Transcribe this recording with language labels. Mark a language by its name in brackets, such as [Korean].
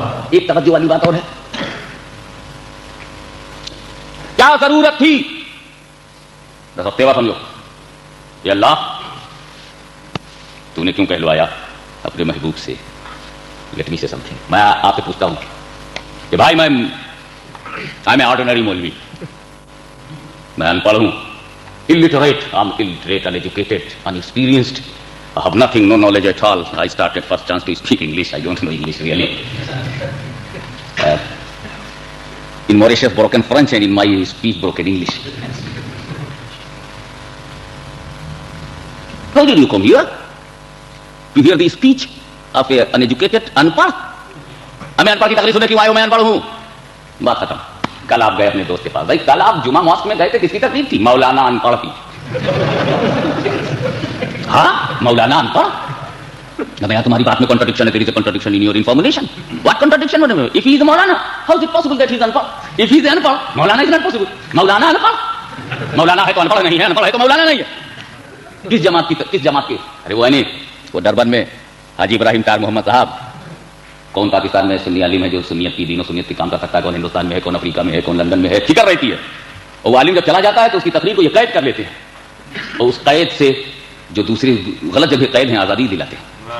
[Urdu] ایک توجہ والی بات اور ہے، کیا ضرورت تھی؟ بس اب تیوا سمجھو، یہ اللہ تو نے کیوں کہلوایا اپنے محبوب سے؟ [English] let me say something, [Urdu] میں آپ سے پوچھتا ہوں کہ بھائی میں آرڈینری مولوی، میں ان پڑھ ہوں، [English] illiterate, I'm illiterate, uneducated, unexperienced, I have nothing, no knowledge at all. I started first chance to speak English, I don't know English really. In Mauritius broken French, and in my speech broken English. How did you come here? To hear the speech of an uneducated, unpad? [Urdu] ہمیں انپڑھ کی تقریر سننے کیوں آئے ہو؟ میں انپڑھ ہوں، بات ختم۔ کل آپ گئے اپنے دوست کے پاس، بھائی کل آپ جمعہ ماسک میں گئے تھے، کس کی تقریر تھی؟ مولانا انپڑھ کی۔ ہاں مولانا انپڑھ، میں تمہاری بات میں کنٹرڈکشن ہے، [English] there is a contradiction in your information. What contradiction? If he is Maulana, how is it possible that he is unpad? If he is unpad, Maulana is not possible. [Urdu] Maulana unpad، مولانا ہے تو انپڑھ نہیں ہے، انپڑھ ہے تو مولانا نہیں ہے۔ کس جماعت کی؟ کس جماعت کی؟ ارے وہ نہیں، وہ ڈربن میں حاجی ابراہیم طاہر محمد صاحب، کون پاکستان میں سنی عالم ہے جو سنیت کی دین و سنیت کی کام کر سکتا ہے، کون ہندوستان میں ہے، کون افریقہ میں ہے، کون لندن میں ہے، فکر رہتی ہے۔ اور وہ عالم جب چلا جاتا ہے تو اس کی تقریر کو یہ قید کر لیتے ہیں، اور اس قید سے جو دوسری غلط جگہ قید ہیں آزادی دلاتے ہیں،